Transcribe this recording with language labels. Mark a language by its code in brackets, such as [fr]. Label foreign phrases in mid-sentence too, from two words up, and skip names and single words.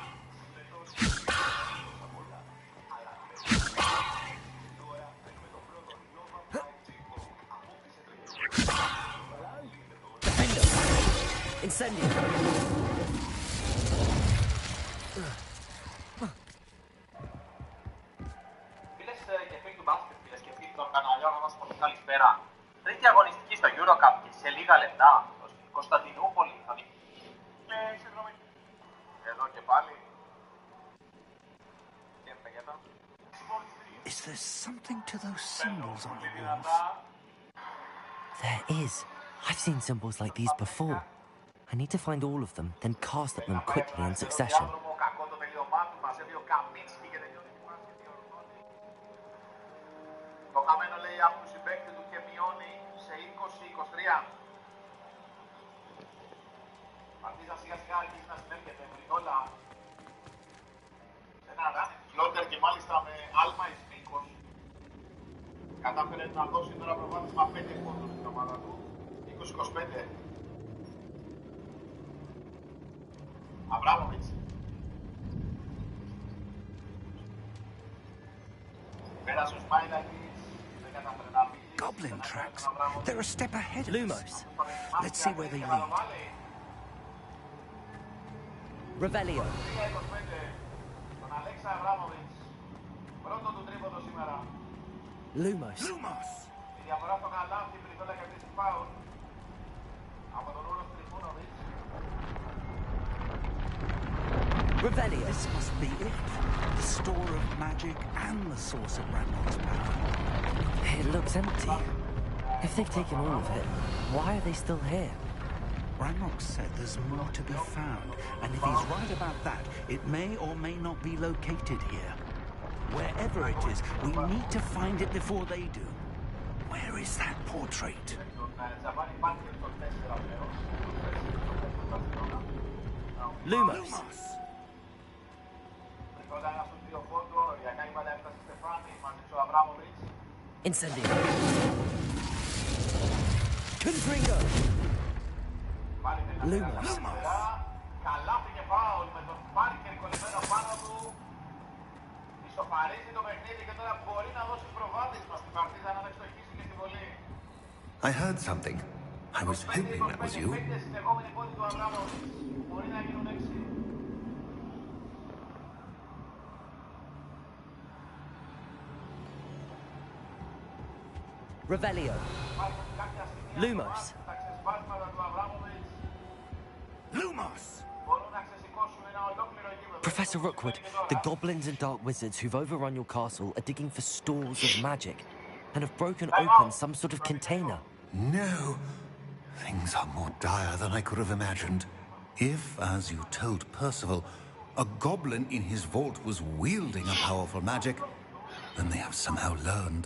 [en] Defendo. Incendio. [el] Τρίτη αγωνιστική στο Eurocup και σε λίγα λεπτά στην Κωνσταντινούπολη θα δει. Συγγνώμη. Εδώ και πάλι. [en] Is there something to those symbols on the walls? There is. I've seen symbols like these before. I need to find all of them, then cast at them quickly in succession. [el] Το χαμένο λέει από του συμπαίκτη του και μειώνει σε 20-23. Αρχίζαν σιγά σιγά αρχίζει να συνέρχεται Βρυδόλα. Σε ένα ράφι φλότερ και μάλιστα με άλμα εις μήκος. Κατάφερε να δώσει τώρα προβάδισμα 5 πόντους στην ομάδα του. 20-25. Αβράμοβιτς. Πέρασε ο Σπάιλακης. [en] Goblin tracks. They're a step ahead of Lumos. us. Let's see where they lead. Revelio. Lumos. Lumos. Revelio. This must be it. The store of magic and the source of Ranrock's power. It looks empty. If they've taken all of it, why are they still here? Ranrock said there's more to be found, and if he's right about that, it may or may not be located here. Wherever it is, we need to find it before they do. Where is that portrait? Lumos! Incendio! Confringo! Lumos! [el] Καλάθι και φάουλ με τον Πάρκερ κολλημένο πάνω του. Ισοφαρίζει το παιχνίδι και τώρα μπορεί να δώσει προβάδισμα στην παρτίδα να εξοχίσει και στη βολή. [en] I heard something. I was hoping that was you. [el] Στην επόμενη πόνη του Αβράμοβιτς. Μπορεί να γίνουν 6. [en] Revelio. Lumos. Lumos! Professor Rookwood, the goblins and dark wizards who've overrun your castle are digging for stores of magic and have broken open some sort of container. No. Things are more dire than I could have imagined. If, as you told Percival, a goblin in his vault was wielding a powerful magic, then they have somehow learned.